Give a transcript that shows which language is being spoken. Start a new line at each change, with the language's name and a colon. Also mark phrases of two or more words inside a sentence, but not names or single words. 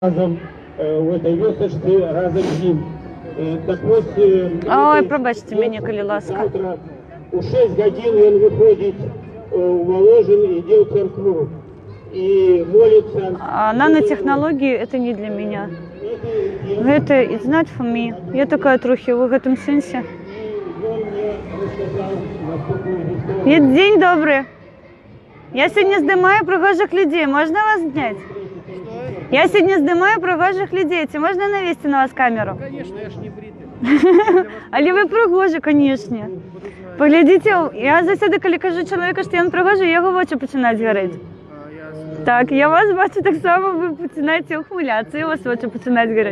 Russian: разом в этой вёсочке, разом с ним. Так вот,
Ukrainian: Ой, пробачте меня,
Belarusian: коли ласка.
Russian: Завтра у 6 годин он выходит в Воложин и идет в церкву. И молится. А нанотехнологии это не для меня. Это
English: it's not for me.
Russian: Я такая трохи в этом сенсе. День добрый. Я сегодня снимаю прохожих людей. Можно вас снять? Я сегодня снимаю прохожих людей.
Ukrainian: Чи можна навести на вас камеру?
Russian: Конечно, я ж не бритий.
Ukrainian: Але ви пригожі, звісно. Поглядіть, я завжди, коли кажу чоловіку, що він пригожий, його очі починають горіти. Так, я вас бачу так само, ви починаєте ухмилятися, і у вас очі починають горіти.